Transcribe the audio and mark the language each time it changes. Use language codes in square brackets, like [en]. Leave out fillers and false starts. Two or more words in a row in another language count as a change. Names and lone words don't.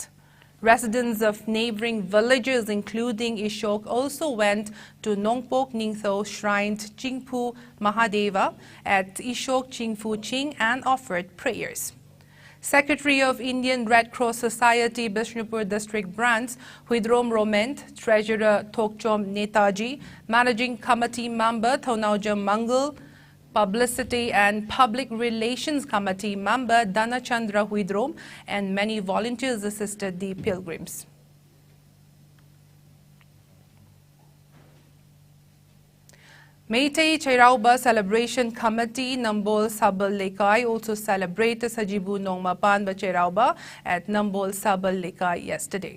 [en] Residents of neighboring villages, including Ishok, also went to Nongpok Ningtho Shrine Chingpu Mahadeva at Ishok Chingfu Ching and offered prayers. Secretary of Indian Red Cross Society Bishnupur District Branch Huidrom Roment, Treasurer Tokchom Netaji, Managing Committee Member Thonaujam Mangal, Publicity and Public Relations Committee member Dhanachandra Huidrom and many volunteers assisted the pilgrims. Meitei Cherauba Celebration Committee Nambol Sabal Lekai also celebrated Sajibu Nongmapan Bacherauba at Nambol Sabal Lekai yesterday.